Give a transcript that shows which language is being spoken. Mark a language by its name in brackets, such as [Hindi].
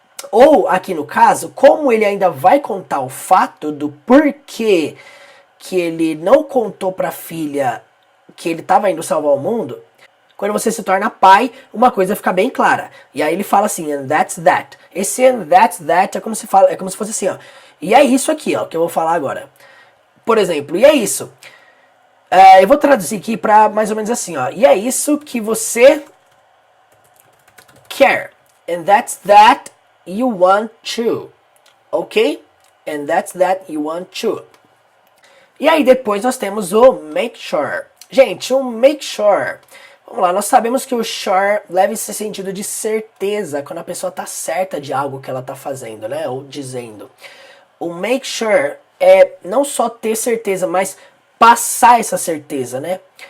[Portuguese] Ou, aqui no caso, como ele ainda vai contar o fato do porquê que ele não contou para a filha que ele estava indo salvar o mundo, quando você se torna pai, uma coisa fica bem clara. E aí ele fala assim, [English] and that's that. [Portuguese] Esse and that's that é como se fosse assim, ó. E é isso aqui, ó, que eu vou falar agora. Por exemplo, e é isso. Eu vou traduzir aqui para mais ou menos assim, ó. E é isso que você quer. [English] And that's that you want to. Ok? And that's that you want to. [Portuguese] E aí depois nós temos o make sure. Gente, o make sure. Vamos lá, nós sabemos que o sure leva esse sentido de certeza, quando a pessoa tá certa de algo que ela tá fazendo, né? Ou dizendo. O make sure é não só ter certeza, mas passar essa certeza, né?